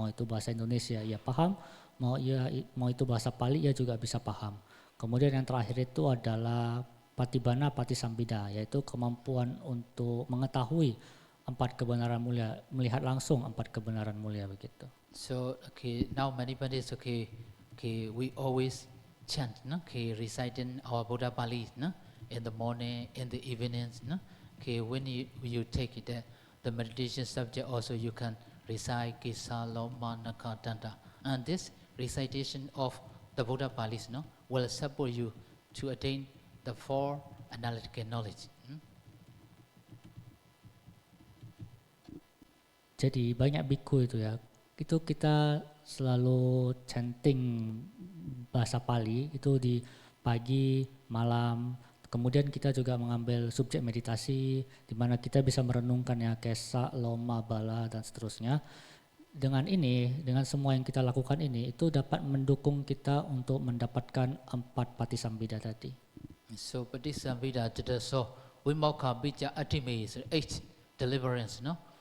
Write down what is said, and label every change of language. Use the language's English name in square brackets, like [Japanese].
[Indonesian] Mau itu bahasa Indonesia ia paham, mau itu bahasa Pali ia juga bisa paham. Kemudian yang terakhir itu adalah Patibhana Patisambhida, yaitu kemampuan untuk mengetahui 4 kebenaran mulia, melihat langsung 4 kebenaran mulia begitu. [English] So now many Buddhists we always chant, no? Reciting our Buddha Pali, no? In the morning, in the evenings, no? When you take it, the meditation subject also you can recite Kisa Loma Naka Danta, and this recitation of the Buddha Palis, no, will support you to attain the 4 analytical knowledge. [Indonesian] Jadi banyak biku itu ya, itu kita selalu chanting bahasa Pali itu di pagi, malam. Kemudian kita juga mengambil subjek meditasi di mana kita bisa merenungkan ya Kesa, Loma, Bala dan seterusnya. Dengan ini, dengan semua yang kita lakukan ini, itu dapat mendukung kita untuk mendapatkan 4 patisambhida tadi. [English] So Patisambhida so Vimokkha Bija Atime is 8 deliverance, no?